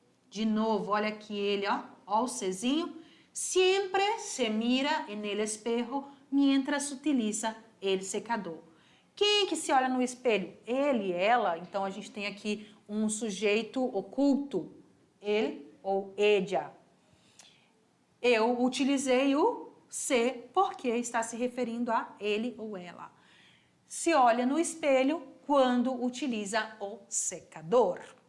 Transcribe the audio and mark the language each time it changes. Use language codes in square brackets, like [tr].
[pt] De novo, olha aqui ele, ó o sezinho. [es] Siempre se mira en el espejo mientras utiliza el secador. [pt] Quem que se olha no espelho? Ele, ela. Então, a gente tem aqui um sujeito oculto. Ele ou ella. Eu utilizei o se porque está se referindo a ele ou ela. Se olha no espelho quando utiliza o secador.